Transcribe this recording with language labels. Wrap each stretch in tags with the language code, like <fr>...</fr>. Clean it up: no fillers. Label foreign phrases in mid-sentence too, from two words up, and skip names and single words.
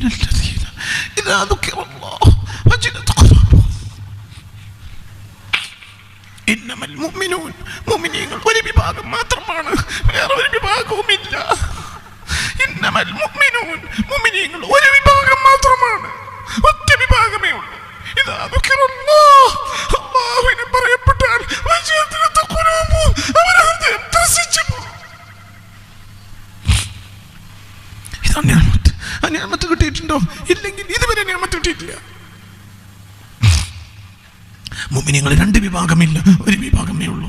<ar>الذين إذا ذكر الله وجلت قلوبهم. إنما المؤمنون</ar> <ml>മുഅ്മിനീങ്ങൾ ഒരു വിഭാഗം മാത്രമാണ്, വേറെ ഒരു വിഭാഗവുമില്ല.</ml> <ar>إنما المؤمنون</ar> <ml>മുഅ്മിനീങ്ങൾ ഒരു വിഭാഗം മാത്രമാണ്, ഒറ്റ വിഭാഗമേ ഉള്ളൂ.</ml> <ar>إذا ذكر الله</ar> <ml>അല്ലാഹുവിനെ പറയപ്പെട്ടാൽ</ml> <ar>وجلت قلوبهم</ar> <ml>അവരുടെ ഹൃദയം ത്രസിച്ചു പോകും. ഇതാണ് നിഅമത്ത്. ആ നിഅമത്ത് കിട്ടിയിട്ടുണ്ടോ? ഇല്ലെങ്കിൽ ഇതുവരെ നിഅമത്ത് കിട്ടിയിട്ടില്ല. മുഅ്മിനീങ്ങൾ രണ്ട് വിഭാഗമില്ല, ഒരു വിഭാഗമേ ഉള്ളൂ.</ml>